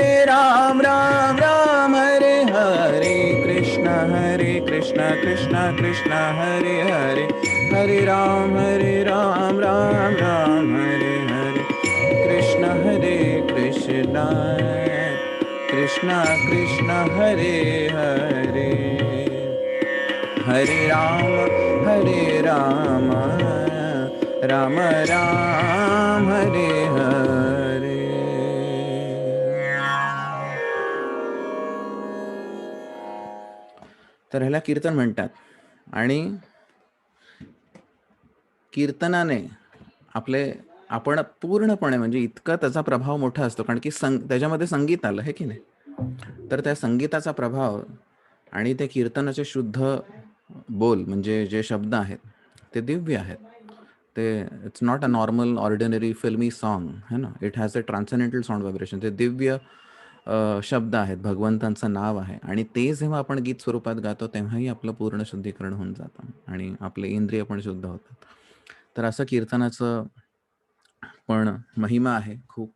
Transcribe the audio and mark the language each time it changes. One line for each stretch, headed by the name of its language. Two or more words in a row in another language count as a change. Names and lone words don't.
Sanskrit: राम हरे कृष्ण कृष्ण कृष्ण हरे हरे राम राम हरे कृष्ण कृष्ण कृष्ण हरे हरे हरे राम राम राम हरे हरे.
Marathi: तर ह्याला कीर्तन म्हणतात. आणि कीर्तनाने आपण पूर्णपणे म्हणजे इतका त्याचा प्रभाव मोठा असतो, कारण की त्याच्यामध्ये संगीत आलं आहे की नाही. तर त्या संगीताचा प्रभाव आणि ते कीर्तनाचे शुद्ध बोल म्हणजे जे शब्द आहेत ते दिव्य आहेत.
English: ते it's not a normal ordinary filmi song
Hindi: है ना.
English: it has a transcendental sound vibration.
Marathi: ते दिव्य शब्द आहेत, भगवंतांचं नाव आहे. आणि ते जेव्हा आपण गीत स्वरूपात गातो तेव्हाही आपलं पूर्ण शुद्धीकरण होऊन जातं आणि आपले इंद्रिय पण शुद्ध होतात. तर असं कीर्तनाचं पण महिमा आहे खूप.